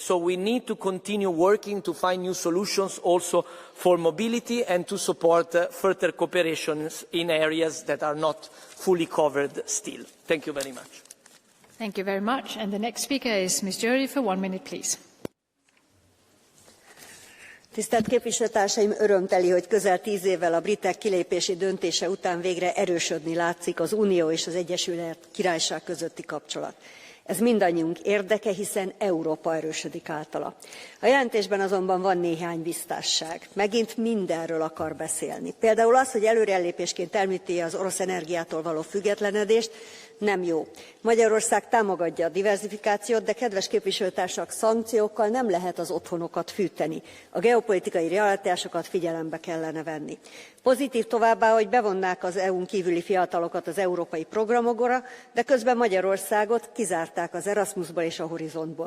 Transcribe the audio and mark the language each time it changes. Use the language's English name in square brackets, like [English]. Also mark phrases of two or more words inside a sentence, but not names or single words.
[English] So we need to continue working to find new solutions also for mobility and to support further cooperation in areas that are not fully covered still. Thank you very much. Thank you very much. And the next speaker is Ms. Jury for 1 minute, please. [Hungarian] Tisztelt képviselőtársaim, örömteli, hogy közel 10 évvel a britek kilépési döntése után végre erősödni látszik az Unió és az Egyesült Királyság közötti kapcsolat. Ez mindannyiunk érdeke, hiszen Európa erősödik általa. A jelentésben azonban van néhány visszásság. Megint mindenről akar beszélni. Például az, hogy előrelépésként említi az orosz energiától való függetlenedést, nem jó. Magyarország támogatja a diverzifikációt, de kedves képviselőtársak, szankciókkal nem lehet az otthonokat fűteni. A geopolitikai realitásokat figyelembe kellene venni. Pozitív továbbá, hogy bevonnák az EU-n kívüli fiatalokat az európai programokra, de közben Magyarországot kizárták az Erasmusból és a Horizontból.